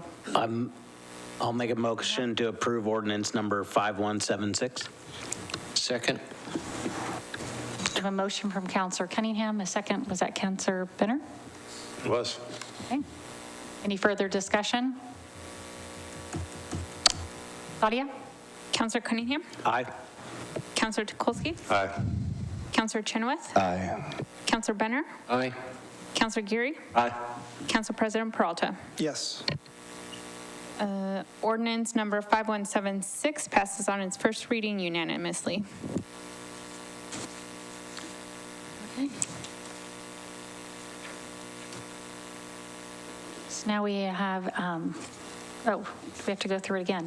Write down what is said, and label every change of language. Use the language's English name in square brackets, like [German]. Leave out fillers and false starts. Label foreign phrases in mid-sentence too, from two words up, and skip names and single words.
[English] I'll make a motion to approve ordinance number 5176. Second. I have a motion from Councilor Cunningham. A second, was that Councilor Benner? It was. Okay. Any further discussion? Claudia? Councilor Cunningham? Aye. Councilor Tukolsky? Aye. Councilor Chenoweth? Aye. Councilor Benner? Aye. Councilor Geary? Aye. Council President Peralta? Yes. Ordinance number 5176 passes on its first reading unanimously. Okay. So now we have, we have to go through it again.